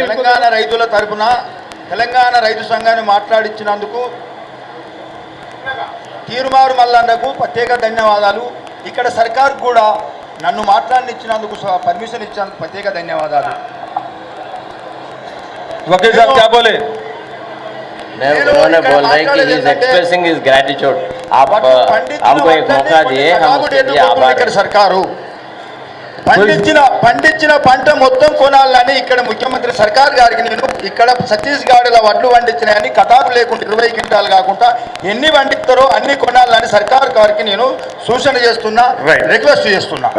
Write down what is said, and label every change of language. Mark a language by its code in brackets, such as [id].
[te] తెలంగాణ రైతుల తరపున తెలంగాణ రైతు సంఘాన్ని మాట్లాడించినందుకు తీరుమారు మల్లన్నకు ప్రత్యేక ధన్యవాదాలు. ఇక్కడ సర్కార్ కూడా నన్ను మాట్లాడనిచ్చినందుకు పర్మిషన్ ఇచ్చినందుకు ప్రత్యేక ధన్యవాదాలు. [hi] वकील साहब क्या बोले? उन्होंने बोल रहे कि [en] He is expressing his gratitude. [hi] आप हमको एक मौका दिए, हम उसके लिए आभार. [te] ఇక్కడ సర్కారు పండించిన పంట మొత్తం కొనాలని ఇక్కడ ముఖ్యమంత్రి సర్కార్ గారికి నేను ఇక్కడ ఛత్తీస్గఢ్లో వడ్లు పండించినాయని కటారు లేకుండా 20 క్వింటాలు కాకుండా ఎన్ని పండిస్తారో అన్ని కొనాలని సర్కార్ గారికి నేను సూచన చేస్తున్నా, రిక్వెస్ట్ చేస్తున్నా.